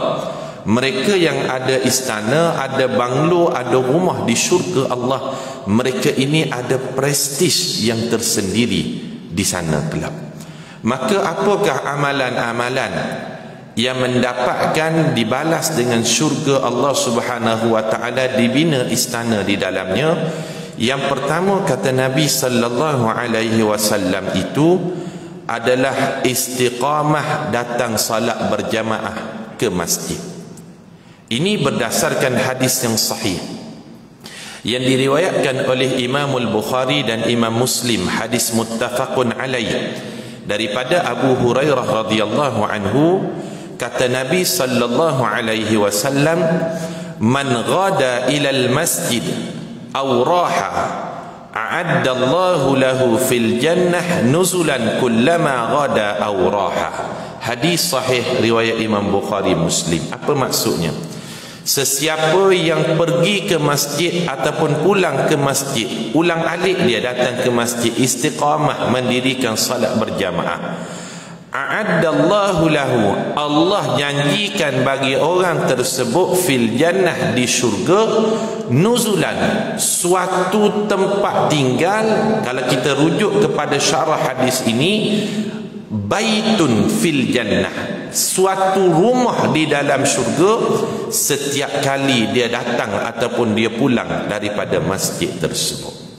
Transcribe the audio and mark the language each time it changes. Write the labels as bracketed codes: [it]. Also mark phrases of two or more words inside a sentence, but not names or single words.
[ms] Mereka yang ada istana, ada banglo, ada rumah di syurga Allah, mereka ini ada prestis yang tersendiri di sana kelak. Maka apakah amalan-amalan yang mendapatkan dibalas dengan syurga Allah [ar] سبحانه وتعالى, [ms] dibina istana di dalamnya? Yang pertama, kata Nabi [ar] صلى الله عليه وسلم, [ms] itu adalah istiqamah, datang salat berjamaah ke masjid. Ini berdasarkan hadis yang sahih yang diriwayatkan oleh Imam Al-Bukhari dan Imam Muslim, hadis [ar] متفق عليه, [ms] daripada Abu Hurairah [ar] رضي الله عنه, [ms] kata Nabi [ar] صلى الله عليه وسلم, من غدا إلى المسجد أو راح أعد الله له في الجنة نزلا كلما غدا أو راح. [ms] Hadis sahih riwayat Imam Bukhari Muslim. Apa maksudnya? Sesiapa yang pergi ke masjid ataupun pulang ke masjid, ulang-alik dia datang ke masjid, istiqamah mendirikan salat berjamaah, [ar] أعد الله له, [ms] Allah janjikan bagi orang tersebut [ar] في الجنة, [ms] di syurga, nuzulan, suatu tempat tinggal. Kalau kita rujuk kepada syarah hadis ini, [ar] بيت في الجنة, [ms] suatu rumah di dalam syurga setiap kali dia datang ataupun dia pulang daripada masjid tersebut.